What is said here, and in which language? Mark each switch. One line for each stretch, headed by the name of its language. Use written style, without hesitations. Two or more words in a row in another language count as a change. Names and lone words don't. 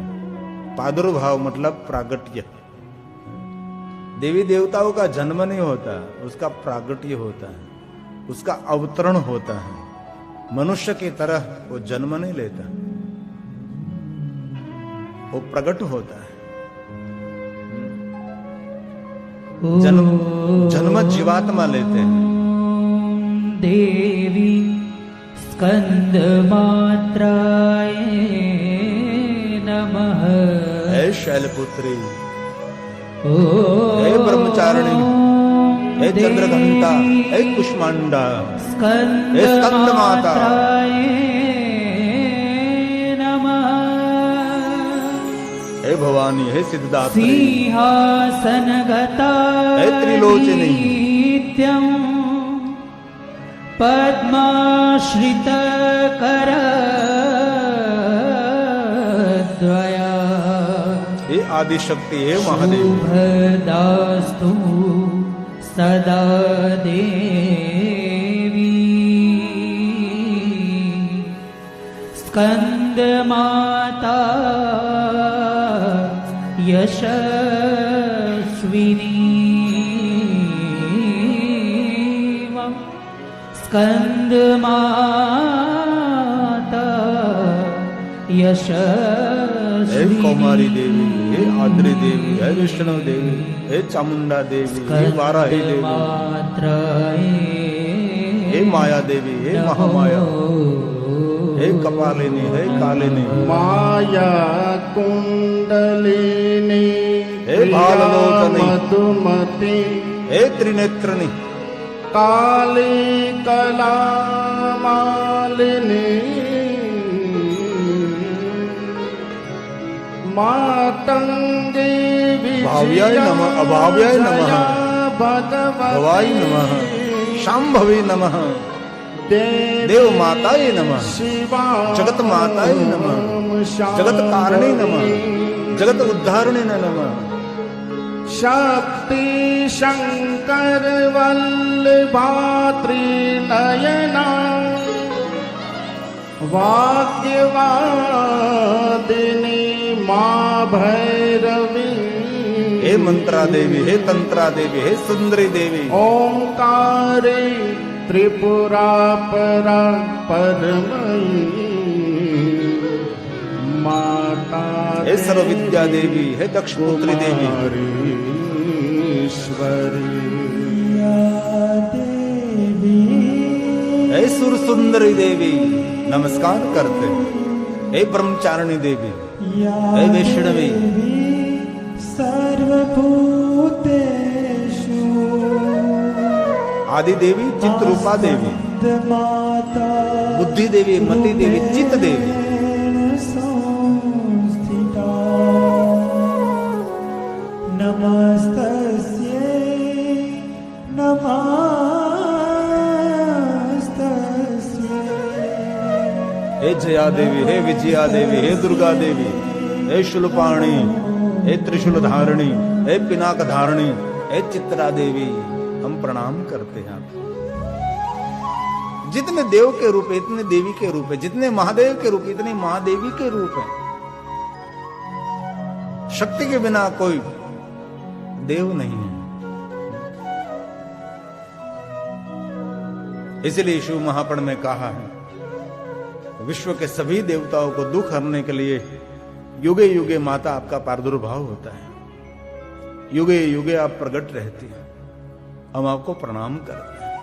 Hindi: प्रादुर्भाव मतलब प्रागट्य। देवी देवताओं का जन्म नहीं होता, उसका प्रागट्य होता है, उसका अवतरण होता है। मनुष्य की तरह वो जन्म नहीं लेता, वो प्रकट होता है। जन्म जीवात्मा लेते हैं।
Sanskrit: देवी स्कंद मात्राय नमः। हे शैलपुत्री, हे ब्रह्मचारिणी, हे चंद्रघंटा, हे कुष्मांडा, हे स्कंद माता, हे भवानी, हे सिद्धात्री, सिंहासनगता, हे त्रिलोचनी, पद्माश्रितकरद्वया, हे आदिशक्ति, हे महादेव, शुभदास्तु सदा देवी। स्कंद माता यशस्विनी, स्कंद माता यशस्विनी। हे कौमारी देवी, हे आद्री देवी, हे विष्णु देवी, हे चामुंडा देवी, हे वाराही देवी, हे माया देवी, हे महामाया, हे कपालिनी, हे कालिनी, माया कुंडलिनी, हे भाललोचनी, मधुमती, हे त्रिनेत्रनी, काली कला मालिनी, मातंगी भाव्याय नमः, अभाव्याय नमः, भवाय नमः, शांभवी नमः, देव माताय नमः, जगत माताय नमः, जगत कारणी नमः, जगत उद्धारणी नमः। शक्ति शंकर वल्लभात्री नयना, वाक्यवादिनी मां भैरवी, हे मंत्रा देवी, हे तंत्रा देवी, हे सुंदरी देवी, ओंकारे त्रिपुरा परा परमयी माता हे सर्व विद्या देवी, हे दक्ष पुत्री देवी, ईश्वरी हे सुर सुंदरी देवी,
Hindi: नमस्कार करते।
Sanskrit: हे ब्रह्मचारिणी देवी, हे वैष्णवी, सर्वभूतेषु आदि देवी, चित्त रूपा देवी, बुद्धि देवी, मति देवी, चित्त देवी, संस्थिता नमस्तस्यै नमस्तस्यै। हे जया देवी, हे विजया देवी, हे दुर्गा देवी, हे शूलपाणी, हे त्रिशूल धारिणी, हे पिनाक धारिणी, हे चित्रा देवी,
Hindi: हम प्रणाम करते हैं आपको। जितने देव के रूप है इतने देवी के रूप है, जितने महादेव के रूप इतने महादेवी के रूप है। शक्ति के बिना कोई देव नहीं है। इसलिए शिव महापुराण में कहा है, विश्व के सभी देवताओं को दुख हरने के लिए
Sanskrit: युगे युगे
Hindi: माता आपका प्रादुर्भाव होता है,
Sanskrit: युगे युगे
Hindi: आप प्रकट रहती हैं। हम आपको प्रणाम करते हैं।